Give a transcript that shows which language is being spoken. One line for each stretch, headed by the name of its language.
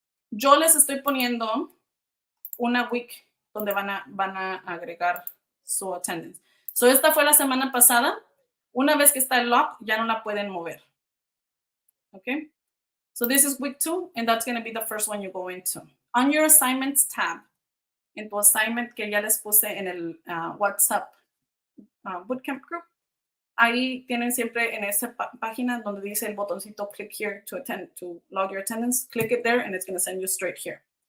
Spanish: Yo les estoy poniendo una week donde van a agregar su attendance. So esta fue la semana pasada. Una vez que está el log, ya no la pueden mover.
English: Okay? So this is week 2, and that's going to be the first one you go into. On your assignments tab,
Spanish: en tu assignment que ya les puse en el WhatsApp Bootcamp Group, ahí tienen siempre en esa página donde dice el botoncito
English: click here to log your attendance. Click it there and it's going to send you straight here.